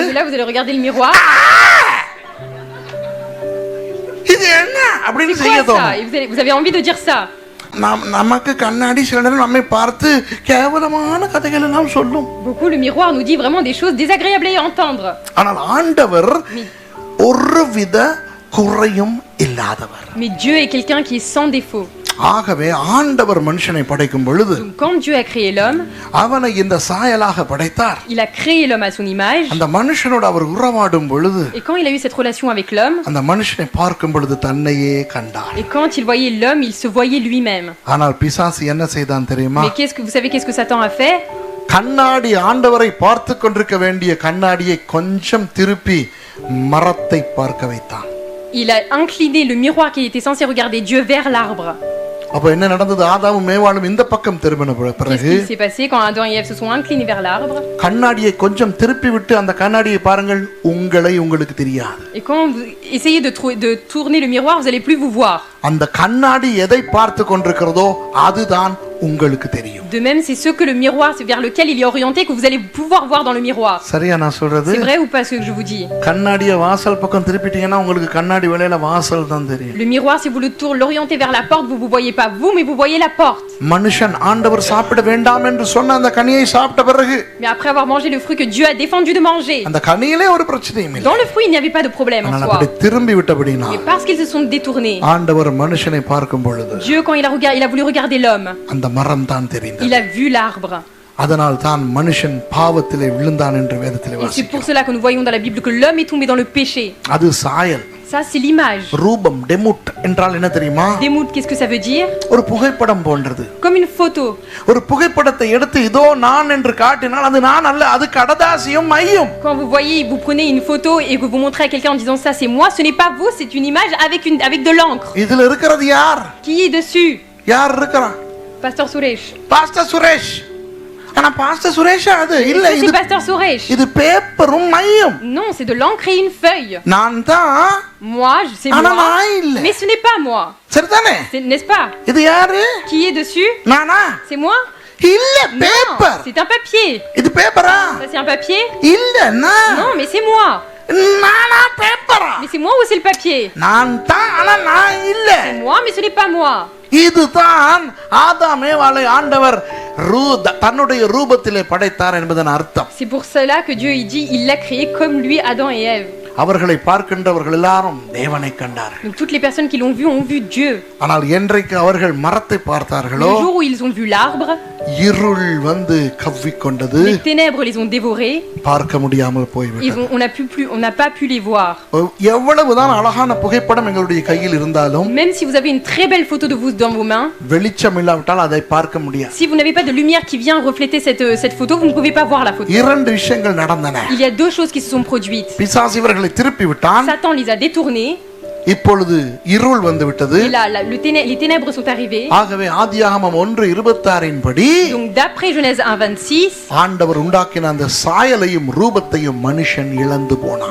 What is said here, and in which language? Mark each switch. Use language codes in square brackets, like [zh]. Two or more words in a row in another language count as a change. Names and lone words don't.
[fr] Et là vous allez regarder le miroir. [ta] இது என்ன அப்படினு [fr] C'est [ta] செய்ய [fr] quoi ça? [ta] தோணும். [fr] Et vous avez envie de dire ça. [ta] நமக்கு கண்ணாடி சில நேரம் நம்மை பார்த்து கேவலமான கதைகள் எல்லாம் சொல்லும். [fr] Beaucoup le miroir nous dit vraiment des choses désagréables à entendre. [ta] ஆனால் ஆண்டவர் ஒருவித குறையும் இல்லாதவர். [fr] Mais Dieu est quelqu'un qui est sans défaut. [ta] ஆகவே ஆண்டவர் மனுஷனை படைக்கும் பொழுது [fr] Donc quand Dieu a créé l'homme, [ta] அவனை இந்த சாயலாக படைத்தார். [fr] il a créé l'homme à son image. [ta] அந்த மனுஷனோடு அவர் உறவாடும் பொழுது [fr] Et quand il a eu cette relation avec l'homme, [ta] அந்த மனுஷனை பார்க்கும் பொழுது தன்னையே கண்டார். [fr] et quand il voyait l'homme, il se voyait lui-même. [ta] ஆனால் பிசாசு என்ன செய்தான் தெரியுமா? [fr] Mais vous savez qu'est-ce que Satan a fait? [ta] கண்ணாடி ஆண்டவரை பார்த்து கொண்டிருக்க வேண்டிய கண்ணாடியை கொஞ்சம் திருப்பி மரத்தை பார்க்க வைத்தான். [fr] Il a incliné le miroir qui était censé regarder Dieu vers l'arbre. [ta] அப்ப என்ன நடந்தது? ஆதாமும் மேவாளும் இந்த பக்கம் திரும்பின [fr] Qu'est-ce [ta] பிறகு [fr] qui s'est passé quand Adam et Ève se sont inclinés vers l'arbre? [ta] கண்ணாடியை கொஞ்சம் திருப்பி விட்டு அந்த கண்ணாடியை பாருங்கள், உங்களை உங்களுக்கு தெரியாது. [fr] Et quand vous essayez de tourner le miroir, vous allez plus vous voir. [ta] அந்த கண்ணாடி எதை பார்த்து கொண்டிருக்கிறதோ அதுதான் உங்களுக்கு தெரியும். [fr] De même, c'est ce que le miroir, c'est vers lequel il est orienté, que vous allez pouvoir voir dans le miroir. [ta] சரியா நான் சொல்றது? [fr] C'est vrai ou pas ce que je vous dis? [ta] கண்ணாடியை வாசல் பக்கம் திருப்பிட்டீங்கன்னா உங்களுக்கு கண்ணாடி வேளையில வாசல் தான் தெரியும். [fr] Le miroir, si vous l'orientez vers la porte, vous voyez pas vous, mais vous voyez la porte. [ta] மனுஷன் ஆண்டவர் சாப்பிட வேண்டாம் என்று சொன்ன அந்த கனியை சாப்பிட்ட பிறகு, [fr] Mais après avoir mangé le fruit que Dieu a défendu de manger, [ta] அந்த கனியிலே ஒரு பிரச்சனையும் இல்லை. [fr] dans le fruit, il n'y avait pas de problème en [ta] ஆனால் [fr] soi. [ta] அப்படி திரும்பி விட்டபடினா [fr] Mais parce qu'ils se sont détournés, [ta] ஆண்டவர் மனுஷனை பார்க்கும் பொழுது [fr] Dieu, quand il a voulu regarder l'homme, [ta] அந்த மரம் தான் தெரிந்தது. [fr] il a vu l'arbre. [ta] அதனால் தான் மனுஷன் பாவத்திலே விழுந்தான் என்று வேதத்திலே [fr] Et c'est [ta] வாசிக்கிறோம். [fr] pour cela que nous voyons dans la Bible que l'homme est tombé dans le péché. [ta] அது சாயல். [fr] Ça, c'est l'image. [ta] ரூபம் டெமுட் என்றால் என்ன தெரியுமா? [fr] Démout, qu'est-ce que ça veut dire? [ta] ஒரு புகைப்படம் போன்றது. [fr] Comme une photo. [ta] ஒரு புகைப்படத்தை எடுத்து இதோ நான் என்று காட்டினால் அது நான் அல்ல, அது கடதாசியும் மையும். [fr] Quand vous voyez, vous prenez une photo et que vous montrez à quelqu'un en disant ça c'est moi, ce n'est pas vous, c'est une image avec de l'encre. [ta] இதுல இருக்கிறது யார்? [fr] Qui est dessus? [ta] யார் இருக்கறா? [fr] Pasteur Suresh. [ta] பாஸ்டர் சுரேஷ். ஆனா பாஸ்டர் சுரேஷ் அது இல்ல, [fr] Est-ce que [ta] இது [fr] c'est Pasteur Suresh? [ta] இது பேப்பரும் மையும். [fr] Non, c'est de l'encre et une feuille. [ta] நான் தான். [fr] Moi, c'est [ta] ஆனா [fr] moi. [ta] நான் இல்ல. [fr] Mais ce n'est pas moi. [ta] சரிதானே? [fr] N'est-ce pas? [ta] இது யாரு? [fr] Qui est dessus? [ta] நானா? [fr] C'est moi? [ta] இல்ல, [fr] Non, [ta] பேப்பர். [fr] c'est un papier. [ta] இது பேப்பரா? [fr] Ça c'est un papier? [ta] இல்ல, நான். [fr] Non, mais c'est moi. [ta] நானா பேப்பரா? [fr] Mais c'est moi ou c'est le papier? [ta] நான் தான், ஆனா நான் இல்ல. [fr] C'est moi, mais ce n'est pas moi. [ta] இதுதான் ஆதாம் ஏவாளை ஆண்டவர் தன்னுடைய ரூபத்திலே படைத்தார் என்பதன் அர்த்தம். [fr] C'est pour cela que Dieu il dit il l'a créé comme lui Adam et Ève. [ta] அவர்களை பார்க்கின்றவர்கள் எல்லாரும் தேவனை கண்டார்கள். [fr] Donc toutes les personnes qui l'ont vu ont vu Dieu. [ta] ஆனால் என்றைக்கு அவர்கள் மரத்தை பார்த்தார்களோ, [fr] Le jour où ils ont vu l'arbre, [ta] இருள் வந்து கவ்விக்கொண்டது. [fr] les ténèbres les ont dévorés. [ta] பார்க்க முடியாமல் போய்விட்டது. [fr] On n'a pas pu les voir. [ta] எவ்வளவுதான் அழகான புகைப்படம் எங்களுடைய கையில் இருந்தாலும், [fr] Même si vous avez une très belle photo de vous dans vos mains, [ta] வெளிச்சம் இல்லாவிட்டால் அதை பார்க்க முடியாது. [fr] si vous n'avez pas de lumière qui vient refléter cette photo, vous ne pouvez pas voir la photo. [ta] இரண்டு விஷயங்கள் நடந்தன. [fr] Il y a deux choses qui se sont produites. [ta] பிசாசு இவர்களை திருப்பி விட்டான். [fr] Satan les a détournés. [ta] இப்பொழுது இருள் வந்து விட்டது. [fr] Et là, les ténèbres sont arrivées. [ta] ஆகவே ஆதியாகமம் 1:26 படி, [fr] Donc d'après Genèse 1:26, [ta] ஆண்டவர் உண்டாக்கின அந்த சாயலையும் ரூபத்தையும் மனுஷன் இழந்து போனான்.